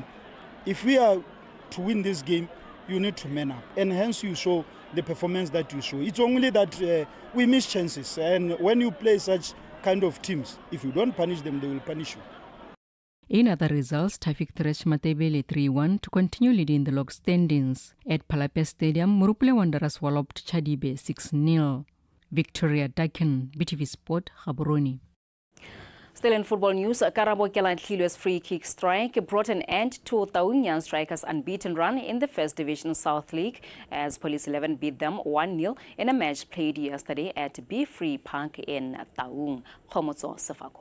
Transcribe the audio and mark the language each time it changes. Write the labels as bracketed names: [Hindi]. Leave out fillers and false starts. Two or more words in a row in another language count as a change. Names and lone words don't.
[English] If we are to win this game, you need to man up. And hence you show the performance that you show. It's only that we miss chances. And when you play such kind of teams, if you don't punish them, they will punish you. In other results, Tafik thrashed Matebele 3-1 to continue leading the log standings. At Palape Stadium, Murupule Wanderers walloped Chadibe 6-0. Victoria Dakin, BTV Sport, Gaborone. Still in football news, Karabo Kelantlilwe's free kick strike brought an end to Taung Strikers' unbeaten run in the First Division South League as Police 11 beat them 1-0 in a match played yesterday at Be Free Park in Taung. Khomotso Sefako.